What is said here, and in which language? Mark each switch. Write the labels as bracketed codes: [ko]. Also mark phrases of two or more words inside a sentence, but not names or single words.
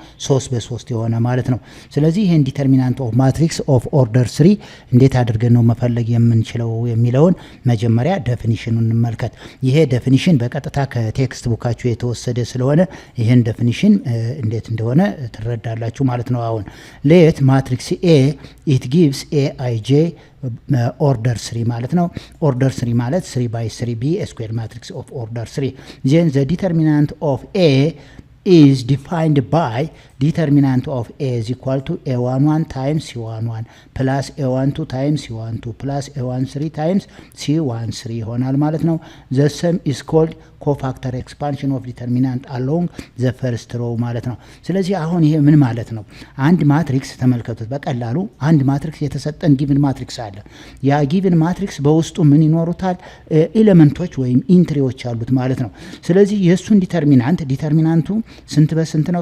[am] 3 በ3 የሆነ ማለት ነው። ስለዚህ ይሄን [en] determinant of matrix of order [am] 3 እንዴት አድርገን ነው መፈለግ የምንችለው የሚለውን መጀመሪያ ዴፊኒሽኑን እንመልከት። ይሄ ዴፊኒሽን በቀጥታ ከቴክስት ቡካችሁ የተወሰደ ስለሆነ ይሄን ዴፊኒሽን እንዴት እንደሆነ ትረዳላችሁ ማለት ነው። አሁን [en] let matrix A it gives aij order 3 [am] ማለት ነው። order 3 ማለት [en] 3 by 3b a square matrix of order 3. then the determinant of a is defined by determinant of a is equal to a11 times c11 plus a12 times c12 plus a13 times c13 [am] ይሆናል ማለት ነው። [en] the sum is called cofactor expansion of determinant along the first row [am] ማለት ነው። ስለዚህ አሁን ይሄ ምን ማለት ነው? አንድ ማትሪክስ ተመልከቱት በቀላሉ አንድ ማትሪክስ የተሰጠን [en] given matrix [am] አለ። ያ [en] given matrix [am] በውስጡ ምን ይኖሩታል? ኤሌመንቶች ወይም ኢንትሪዎች አሉት ማለት ነው። ስለዚህ የሱን ዲተርሚናንቱ ስንት በስንት ነው?